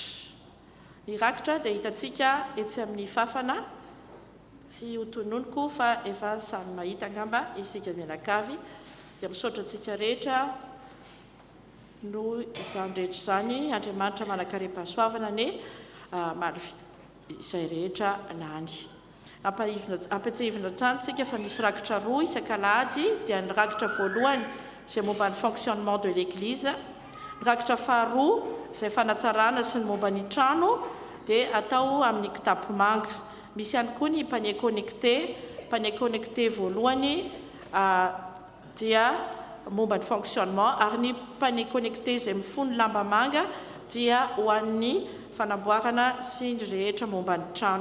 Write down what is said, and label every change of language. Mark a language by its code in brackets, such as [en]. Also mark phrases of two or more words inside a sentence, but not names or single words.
[mg] Ny rakitra dia hitantsika etsy amin'ny fafana, tsy ho tononoko fa efa samy mahita angamba isika mianakavy, dia misaotra antsika rehetra no izany rehetra izany, Andriamanitra manakare-pahasoavana ne maro izay rehetra lany. Ampatsahivina hatrany fa misy rakitra roa isan-kalahady, dia ny rakitra voalohany izay momba ny [fr] fonctionnement de l'église, [mg] ny rakitra faharoa izay fanatsarana sy ny momba ny trano dia atao amin'ny kitapo manga. Misy ihany koa ny [fr] panier connecté [mg] voalohany dia momba ny fonctionnement, ary ny [fr] panier connecté [mg] izay mifono lamba manga dia ho an'ny fanamboarana sy ny rehetra momba ny trano.